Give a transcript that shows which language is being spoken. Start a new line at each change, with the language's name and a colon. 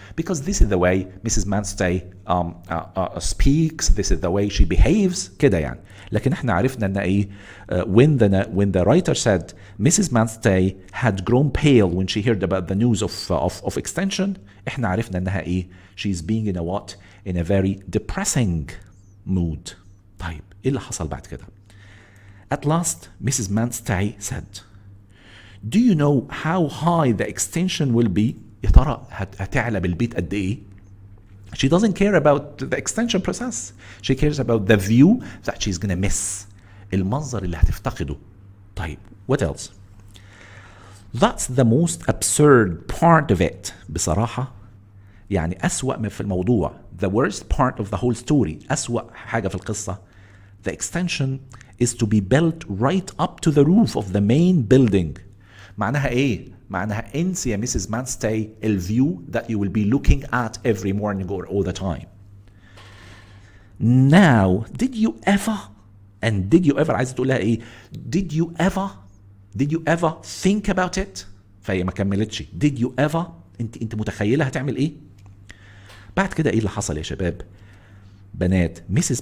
English: Because this is the way Mrs. Manstey speaks, this is the way she behaves
Arabic: كده يعني. لكن احنا عرفنا ان ايه
English: when the writer said
Arabic: Mrs.
English: Manstey had grown pale when she heard about the news of extension,
Arabic: احنا عرفنا انها ايه
English: she's being in a what? In a very depressing mood.
Arabic: طيب ايه اللي حصل بعد كده؟
English: At last
Arabic: Mrs.
English: Manstey said, do you know how high the extension will be?
Arabic: يا ترى هتعلى بالبيت قد ايه؟
English: She doesn't care about the extension process. She cares about the view that she's gonna miss.
Arabic: المنظر اللي هتفتقده.
English: طيب, what else? That's the most absurd part of it.
Arabic: بصراحة يعني أسوأ ما في الموضوع.
English: The worst part of the whole story.
Arabic: أسوأ حاجة في القصة.
English: The extension is to be built right up to the roof of the main building.
Arabic: معناها ايه؟ معناها انسي يا Mrs.
English: Manstey الفيو that you will be looking at every morning or all the time. Now, did you ever
Arabic: عايز تقول لها ايه؟
English: did you ever think about it؟
Arabic: فهي ما كملتش.
English: did you ever
Arabic: انت متخيلة هتعمل ايه؟ بعد كده ايه اللي حصل يا شباب؟ بنات Mrs.